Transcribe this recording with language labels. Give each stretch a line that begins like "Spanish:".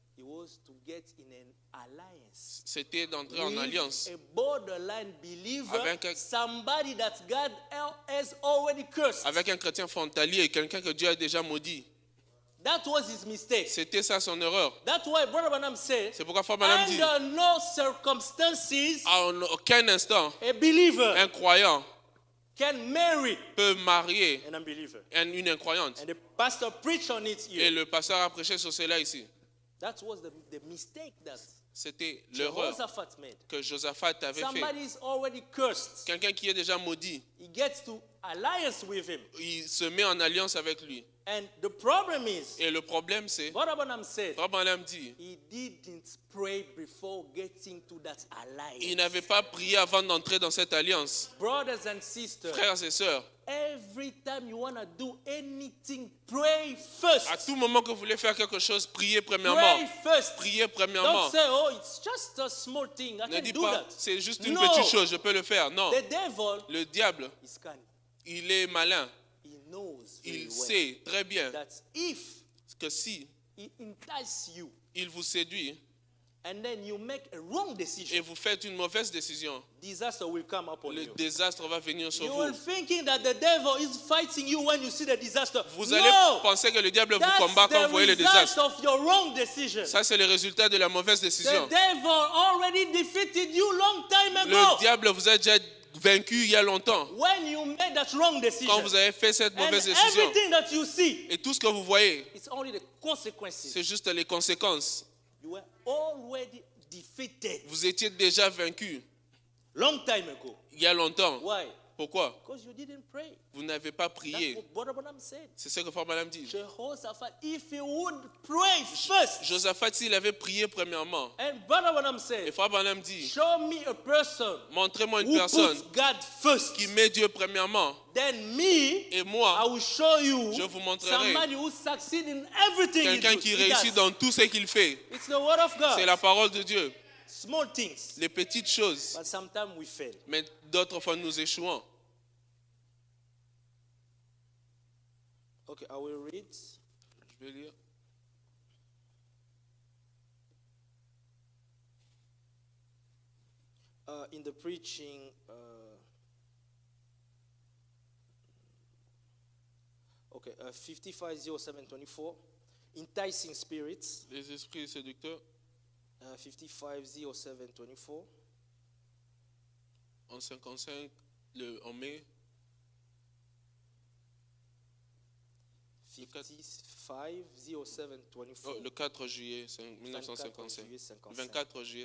English: it was to get in an alliance
French: c'était d'entrer en
English: with
French: alliance
English: a borderline believer,
French: avec un-
English: somebody that God has already cursed.
French: avec un chrétien frontalier, quelqu'un que Dieu a déjà maudit.
English: That was his mistake.
French: C'était ça son erreur.
English: That's why Brother Branham said,
French: C'est pourquoi Frère Branham dit,
English: under no circumstances,
French: en aucun instant,
English: a believer
French: un croyant
English: can marry
French: peut marier
English: an unbeliever.
French: une incroyante.
English: And the pastor preached on it
French: Et
English: here.
French: le pasteur a prêché sur cela ici.
English: That was the mistake that
French: C'était l'erreur
English: Jehoshaphat made.
French: que Josaphat avait fait.
English: Somebody is already cursed.
French: Quelqu'un qui est déjà maudit,
English: He gets to alliance with him.
French: il se met en alliance avec lui.
English: And the problem is,
French: Et le problème c'est,
English: Brother Branham said,
French: Frère Branham dit,
English: he didn't pray before getting to that alliance.
French: il n'avait pas prié avant d'entrer dans cette alliance.
English: Brothers and sisters,
French: Frères et sœurs,
English: every time you want to do anything, pray first.
French: à tout moment que vous voulez faire quelque chose, priez premièrement.
English: Pray first.
French: Priez premièrement.
English: Don't say, oh, it's just a small thing. I
French: Ne
English: can
French: dis
English: do
French: pas,
English: that.
French: c'est juste une
English: No.
French: petite chose, je peux le faire. Non,
English: The devil
French: le diable,
English: is cunning.
French: il est malin.
English: He knows very
French: Il
English: well
French: sait très bien
English: that if
French: que si
English: he entices you
French: il vous séduit
English: and then you make a wrong
French: et
English: decision,
French: vous faites une mauvaise décision,
English: disaster will come upon
French: le
English: you.
French: désastre va venir sur
English: You
French: vous.
English: will thinking that the devil is fighting you when you see the disaster.
French: Vous allez
English: No,
French: penser que le diable vous
English: that's
French: combat quand vous
English: the
French: voyez le
English: result
French: désastre.
English: of your wrong decision.
French: Ça, c'est le résultat de la mauvaise décision.
English: The devil already defeated you long time ago
French: Le diable vous a déjà vaincu il y a longtemps
English: when you made that wrong decision.
French: quand vous avez fait cette
English: And
French: mauvaise décision.
English: everything that you see,
French: Et tout ce que vous voyez,
English: it's only the consequences.
French: c'est juste les conséquences.
English: You were already defeated
French: Vous étiez déjà vaincu
English: long time ago.
French: il y a longtemps.
English: Why?
French: Pourquoi?
English: Because you didn't pray.
French: Vous n'avez pas
English: That's
French: prié.
English: what Brother Branham said.
French: C'est ce que Frère Branham dit.
English: Jehoshaphat, if he would pray first,
French: Josaphat, s'il avait prié premièrement,
English: and Brother Branham
French: et
English: said,
French: Frère Branham dit,
English: show me a person
French: montrez-moi une
English: who
French: personne
English: puts God first,
French: qui met Dieu premièrement.
English: then me,
French: Et
English: I
French: moi,
English: will show you
French: je vous montrerai
English: somebody who succeeds in everything he
French: quelqu'un
English: does.
French: qui
English: He
French: réussit
English: does.
French: dans tout ce qu'il fait.
English: It's the word of
French: C'est la
English: God.
French: parole de Dieu.
English: Small things,
French: Les petites choses.
English: but sometimes we fail.
French: Mais d'autres fois, nous échouons.
English: Okay, I will read.
French: Je vais lire.
English: In the preaching, okay, 550724, enticing spirits,
French: Les esprits séducteurs,
English: 550724,
French: en 55, en mai, 550724, le 4 juillet 1955. 24 juillet